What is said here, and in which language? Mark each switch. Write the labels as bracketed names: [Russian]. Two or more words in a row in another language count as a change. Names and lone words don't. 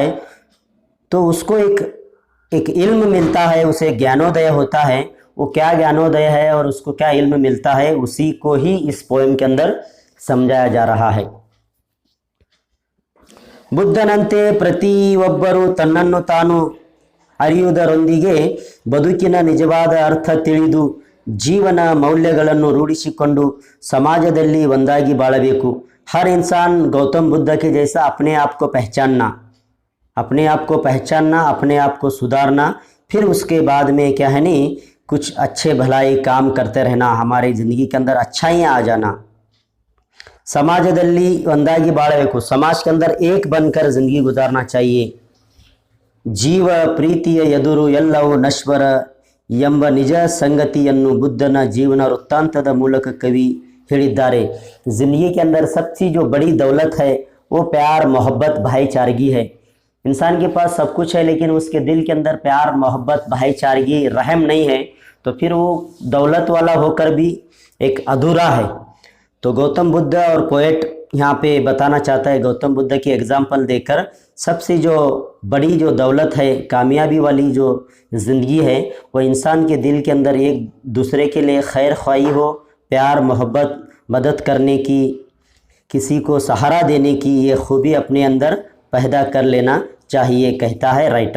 [Hindi] तो उसको एक इल्म मिलता है, उसे ज्ञानोदय होता है. वो क्या ज्ञानोदय है और उसको क्या इल्म मिलता है, उसी को ही इस पोएम के अंदर समझाया जा रहा है. [Kannada] ಬುದ್ಧನಂತೆ ಪ್ರತಿಯೊಬ್ಬರೂ ತನ್ನನ್ನು ತಾನು ಅರಿಯುವುದರೊಂದಿಗೆ ಬದುಕಿನ ನಿಜವಾದ ಅರ್ಥ ತಿಳಿದು ಜೀವನ ಮೌಲ್ಯಗಳನ್ನು ರೂಢಿಸಿಕೊಂಡು ಸಮಾಜದಲ್ಲಿ ಒಂದಾಗಿ ಬಾಳಬೇಕು. [Hindi] हर इंसान गौतम बुद्ध के जैसा अपने आप को पहचानना, अपने आप को पहचानना, अपने आप को सुधारना, फिर उसके बाद में क्या है नहीं कुछ अच्छे भलाई काम करते रहना, हमारी ज़िंदगी के अंदर अच्छाइयाँ आ जाना. [Kannada] समाजದಲ್ಲಿ ಒಂದಾಗಿ ಬಾಳಬೇಕು. [Hindi] समाज के अंदर एक बनकर ज़िंदगी गुजारना चाहिए. [Kannada] ಜೀವ ಪ್ರೀತಿಯ ಎದುರು ಎಲ್ಲವೂ ನಶ್ವರ ಎಂಬ ನಿಜ ಸಂಗತಿಯನ್ನು ಬುದ್ಧನ ಜೀವನ ವೃತ್ತಾಂತದ ಮೂಲಕ ಕವಿ ಹೇಳಿದ್ದಾರೆ. [Hindi] ज़िंदगी के अंदर सबसे जो बड़ी दौलत है वो प्यार, मोहब्बत, भाईचारगी है. इंसान के पास सब कुछ है लेकिन उसके दिल के अंदर प्यार, मोहब्बत, भाईचारगी, रहम नहीं है तो फिर वो दौलत वाला होकर भी एक अधूरा है. तो गौतम बुद्ध और पोएट यहाँ पे बताना चाहता है, गौतम बुद्ध की एग्जाम्पल देकर सबसे जो बड़ी जो दौलत है, कामयाबी वाली जो ज़िंदगी है वो इंसान के दिल के अंदर एक दूसरे के लिए खैर ख्वाही हो, प्यार, मोहब्बत, मदद करने की, किसी को सहारा देने की ये खूबी अपने अंदर पैदा कर लेना चाहिए, कहता है राइटर.